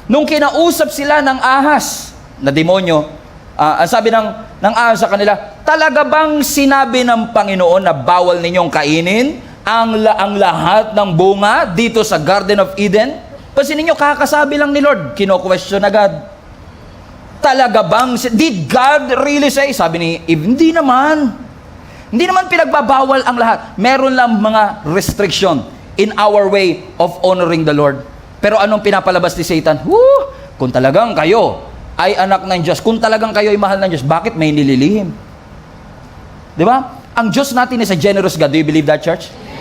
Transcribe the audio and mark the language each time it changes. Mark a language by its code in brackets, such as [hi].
[tl] Nung kinausap sila ng ahas na demonyo, sabi ng ahas sa kanila, talaga bang sinabi ng Panginoon na bawal ninyong kainin ang lahat ng bunga dito sa Garden of Eden? Pansinin nyo, kakasabi lang ni Lord, kino-question agad. Talaga bang, [en] did God really say? [tl] Sabi ni Eve, hindi naman. Hindi naman pinagbabawal ang lahat. Meron lang mga restriction [en] in our way of honoring the Lord. [tl] Pero anong pinapalabas ni Satan? Kung talagang kayo ay anak ng Diyos, kung talagang kayo ay mahal ng Diyos, bakit may nililihim? Di ba? Ang Diyos natin [en] is a generous God. Do you believe that, church?